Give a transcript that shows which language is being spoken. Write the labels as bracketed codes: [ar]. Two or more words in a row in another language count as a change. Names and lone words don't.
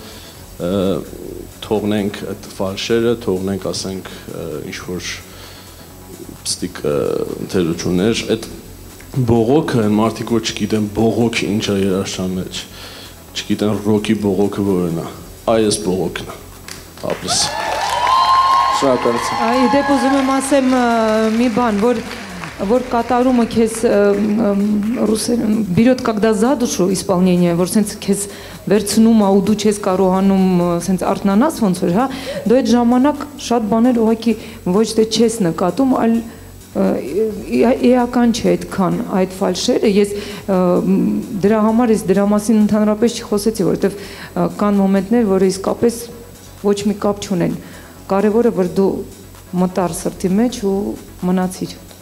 [hy] թողնենք այդ ֆալշերը, թողնենք, ասենք, ինչ-որ պստիկ ընթերություններ, այդ բողոքը, մարդիկ, որ չգիտեն բողոք ինչ է երաժշտության մեջ, չգիտեն ռոքի բողոքը որն է, այս բողոքն է, ապրես։ Շնորհակալություն։ Իդեպ ուզում եմ ասեմ մի բան, որ կատարումը քեզ [ru] берет, когда за душу исполнение, [hy] որ սենց քեզ վերցնում է ու դու չես կարողանում սենց արթնանաս ոնց որ, հա, դու այդ ժամանակ շատ բաներ ուղղակի ոչ թե չես նկատում, այլ էական չէ այդքան այդ ֆալշերը, ես դրա համար ես դրա մասին ընդհանրապես չխոսեցի, որովհետև կան մոմենտներ, որը իսկապես ոչ մի կապ չունեն։ Կարևորը որ դու մտար սրտի մեջ ու մնացիր։